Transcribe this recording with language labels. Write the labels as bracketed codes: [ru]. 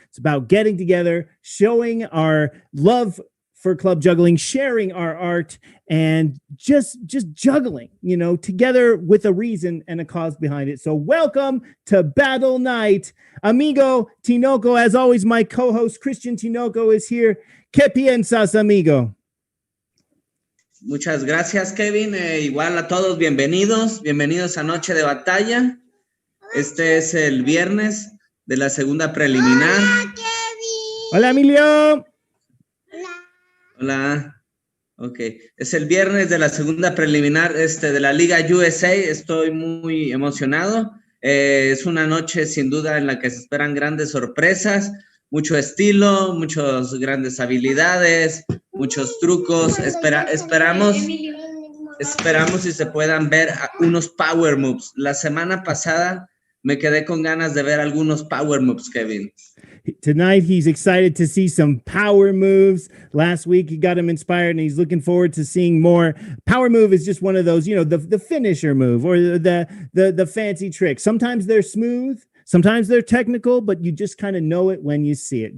[en] It's about getting together, showing our love for club juggling, sharing our art, and just juggling, together with a reason and a cause behind it. So welcome to Battle Night. Amigo Tinoco, as always, my co-host Christian Tinoco is here. [es] ¿Qué piensas, amigo? Muchas gracias, Kevin. Igual a todos, bienvenidos a Noche de Batalla. Este es el viernes de la segunda preliminar. Hola, Kevin. Hola, Emilio. Hola. Ok. Es el viernes de la segunda preliminar de la Liga USA. Estoy muy emocionado. Es una noche sin duda en la que se esperan grandes sorpresas, mucho estilo, muchas grandes habilidades, muchos trucos. Esperamos si se puedan ver unos power moves. La semana pasada me quedé con ganas de ver algunos power moves, Kevin. [en] Tonight, he's excited to see some power moves. Last week, he got him inspired, and he's looking forward to seeing more. Power move is just one of those, the finisher move or the fancy trick. Sometimes they're smooth, sometimes they're technical, but you just kind of know it when you see it.